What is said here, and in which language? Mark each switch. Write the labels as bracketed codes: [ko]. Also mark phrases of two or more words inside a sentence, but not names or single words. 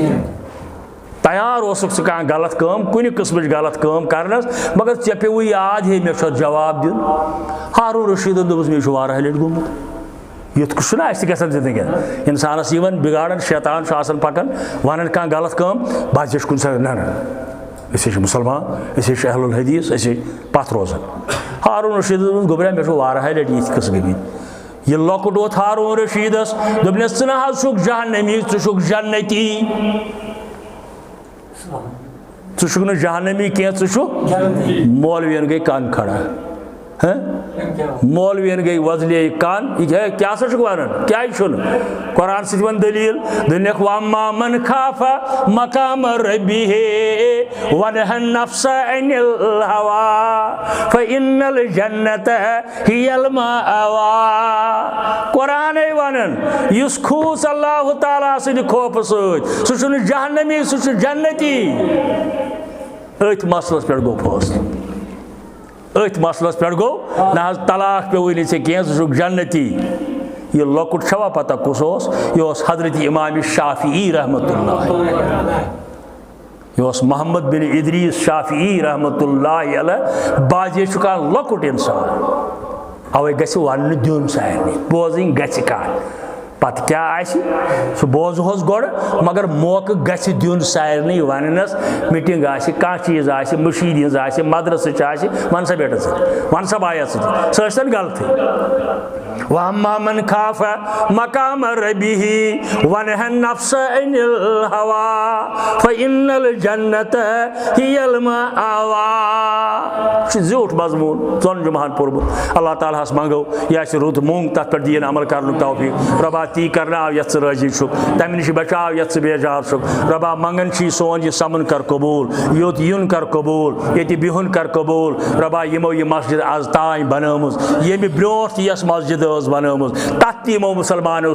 [ks] تیار اوسُکھ ژٕ کانٛہہ غلط کٲم کُنہِ قٕسمٕچ غلط کٲم کرنس مگر ژےٚ پیوٚوُے یاد ہے مےٚ چھُ اَتھ جواب دیُن ہاروٗن رشیٖدن دوٚپُس مےٚ چھُ واریاہ لٹہِ گوٚمُت یُتھ چھُنہ اَسہِ تہِ گژھان زندگی انسانس یِوان بِگاڑان شیطان چھُ آسان پکان ونان کانٛہہ غلط کٲم باسہِ چھُ کُنہِ ساتہٕ نہ أسۍ ہے چھِ مُسلمان أسۍ ہے چھِ اہل الحدیٖث أسۍ ہے پتھ روزان ہاروٗن رشیٖدس دوٚپُس گوٚبرا مےٚ چھُ واریاہ لٹہِ یِتھۍ قٕصہٕ گٔمٕتۍ یہِ لۄکُٹ ووت ہاروٗن رشیٖدس دوٚپنس ژٕ نہ حظ چھُکھ جہنمی ژٕ چھُکھ جنتی ژٕ چھُکھ نہٕ جہنمی کینٛہہ ژٕ چھُکھ مولوین گٔے کن کھڑا مولوین گٔے وۄزلے کن یہِ کیٛاہ سا چھُکھ ونان کیٛازِ چھُنہٕ قرآن سۭتۍ وَن دٔلیٖل دوٚپنکھ [ar] وَاَمَّا مَن خَافَ مَقَامَ رَبِّهِ وَنَہَا النَّفْسَ عَنِ الْهَوَىٰ فَإِنَّ الْجَنَّةَ هِيَ [ks] الْمَأْوَىٰ قرآنٕے وَنان یُس کھوٗژ اللہ تعالیٰ سٕنٛدِ خوفہٕ سۭتۍ سُہ چھُنہٕ جہنمی سُہ چھُ جنتی أتھۍ مسلس پٮ۪ٹھ گوٚو فٲصلہٕ أتھۍ مسلس پٮ۪ٹھ گوٚو نہ حظ طلاق پیوٚوُے نہٕ ژےٚ کینٛہہ ژٕ چھُکھ جنتی یہِ لۄکُٹ چھوا پتہ کُس اوس یہِ اوس حضرت امام شافعی [ar] رحمتہ اللہ [ks] یہِ اوس محمد بن ادریس شافعی [ar] رحمتہ اللہ علیہ [ks] بازے چھُ کانٛہہ لۄکُٹ انسان اوے گژھِ وننہٕ دیُن سارنٕے بوزٕنۍ گژھِ کانٛہہ پتہٕ کیٛاہ آسہِ سُہ بوزہوس گۄڈٕ مگر موقعہٕ گژھِ دیُن سارنٕے وننس میٖٹنٛگ آسہِ کانٛہہ چیٖز آسہِ مٔشیٖد ہِنٛز آسہِ مدرسٕچ آسہِ ون سا بیٹس سۭتۍ ون سا بایس سۭتۍ سۄ ٲسۍ تن غلطٕے [ar] وَاَمَّا مَن خَافَ مَقَامَ رَبِّهِ وَنَہَا النَّفْسَ عَنِ الْهَوَىٰ فَإِنَّ الْجَنَّةَ هِيَ الْمَأْوَىٰ [ks] یہِ چھُ زیوٗٹھ مضموٗن 2 جُمعہن پوٚرمُت اللہ تعالیٰ ہس منگو یہِ آسہِ رُت مونٛگ تتھ پٮ۪ٹھ دِیِن عمل کرنُک توفیٖق رۄبا تی کرناو یتھ ژٕ رٲضی چھُکھ تمہِ نِش بچاو یتھ ژٕ بیجار چھُکھ رۄبا منگان چھِ سون یہِ سمن کر قبوٗل یوٚت یُن کر قبوٗل ییٚتہِ بِہُن کر قبوٗل رۄبا یِمو یہِ مسجد آز تانۍ بنٲومٕژ ییٚمہِ برونٛٹھ تہِ یۄس مسجد ٲس بنٲومٕژ تتھ تہِ یِمو مُسلمانو